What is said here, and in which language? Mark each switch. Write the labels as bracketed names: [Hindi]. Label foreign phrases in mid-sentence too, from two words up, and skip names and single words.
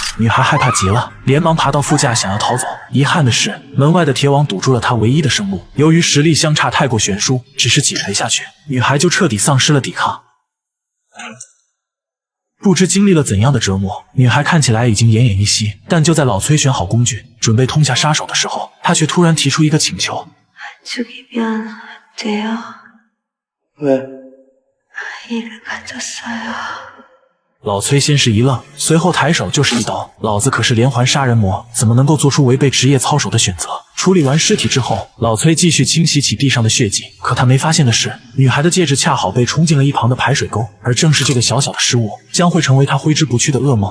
[Chinese] 女孩害怕极了，连忙爬到副驾想要逃走。遗憾的是，门外的铁网堵住了她唯一的生路。由于实力相差太过悬殊，只是几锤下去，女孩就彻底丧失了抵抗。不知经历了怎样的折磨，女孩看起来已经奄奄一息。但就在老崔选好工具，准备痛下杀手的时候，他却突然提出一个请求。 [Korean] 죽이면 돼요? 왜? 아이를 가졌어요. [Chinese] 老崔先是一愣，随后抬手就是一刀。老子可是连环杀人魔，怎么能够做出违背职业操守的选择？处理完尸体之后，老崔继续清洗起地上的血迹。可他没发现的是，女孩的戒指恰好被冲进了一旁的排水沟，而正是这个小小的失误，将会成为他挥之不去的噩梦。